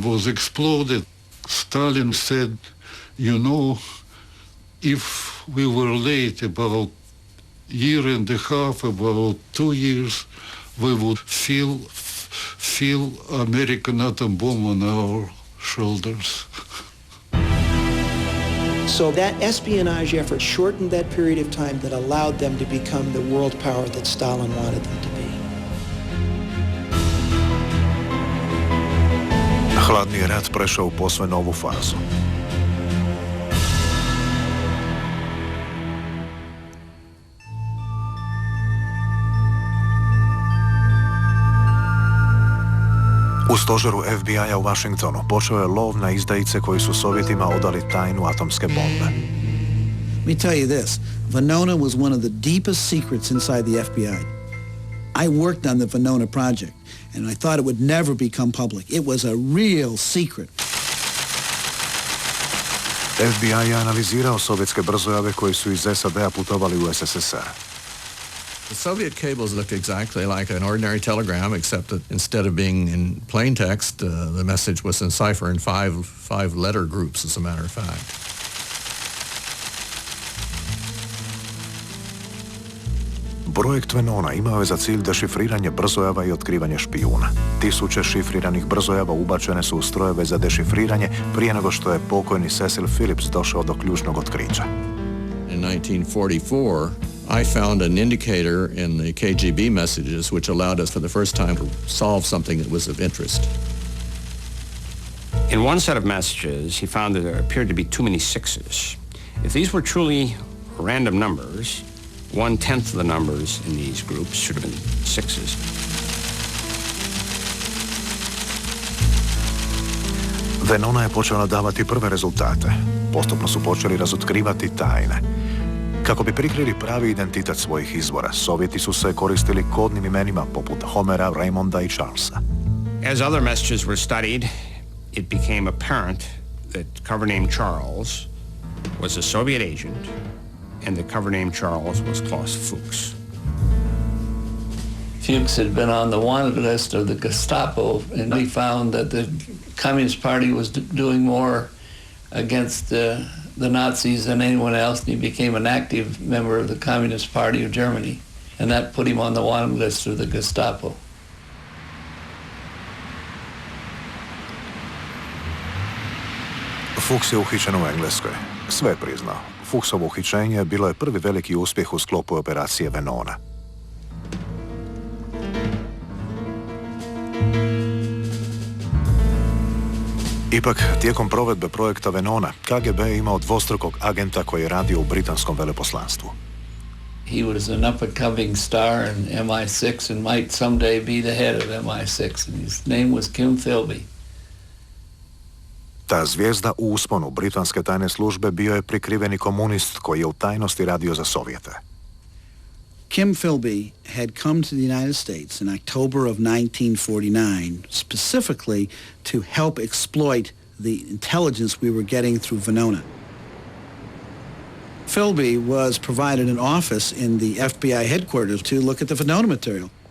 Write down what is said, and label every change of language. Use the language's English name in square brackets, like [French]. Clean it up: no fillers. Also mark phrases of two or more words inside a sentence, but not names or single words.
[English] was exploded, Stalin said, you know, if we were late about year and a half, about 2 years, we would feel American atom bomb on our shoulders. So that espionage effort shortened that period of time that allowed them to become the world power that Stalin wanted them to be. [Croatian] Hladni je rat prešao u posve novu fazu. U stožeru FBI-a u Washingtonu počeo je lov na izdajice koji su Sovjetima odali tajnu atomske bombe. [English] Let me tell you this. Venona was one of the deepest secrets inside the FBI. I worked on the Venona project, and I thought it would never become public. It was a real secret. [Croatian] FBI je analizirao sovjetske brzojave koji su iz SAD-a putovali u SSSR. [English] The Soviet cables looked exactly like an ordinary telegram, except that instead of being in plain text, the message was in cipher in five letter groups, as a matter of fact. [Croatian] Projekt Venona imao je za cilj dešifriranje brzojava i otkrivanje špijuna. Tisuće šifriranih brzojava ubačene su u strojeve za dešifriranje prije nego što je pokojni Cecil Phillips došao do ključnog otkrića. [English] In 1944, I found an indicator in the KGB messages which allowed us for the first time to solve something that was of interest. In one set of messages, he found that there appeared to be too many sixes. If these were truly random numbers, 1/10 of the numbers in these groups should have been sixes. [Croatian] Venona je počela davati prve rezultate. Postupno su počeli razotkrivati tajne. Kako bi prikrili pravi identitet svojih izvora, Sovjeti su se koristili kodnim imenima poput Homera, Raymonda i Charlesa. [English] As other messages were studied, it became apparent that cover name Charles was a Soviet agent and the cover name Charles was Klaus Fuchs. Fuchs had been on the wanted list of the Gestapo, and we found that the Communist Party was doing more against the Nazis than anyone else, and he became an active member of the Communist Party of Germany, and that put him on the wanted list of the Gestapo. [Croatian] Fuchs je uhićen u Engleskoj. Sve je priznao. Fuchsovo uhićenje bilo je prvi veliki uspjeh u sklopu operacije Venona. Ipak, tijekom provedbe projekta Venona, KGB je imao dvostrukog agenta koji je radio u britanskom veleposlanstvu. [English] He was an up-and-coming star in MI6 and might someday be the head of MI6, and his name was Kim Philby. [Croatian] Ta zvijezda u usponu britanske tajne službe bio je prikriveni komunist koji je u tajnosti radio za Sovjete. [English] Kim Philby had come to the United States in October of 1949 specifically to help exploit the intelligence we were getting through Venona. Philby was provided an office in the FBI headquarters to look at the Venona material.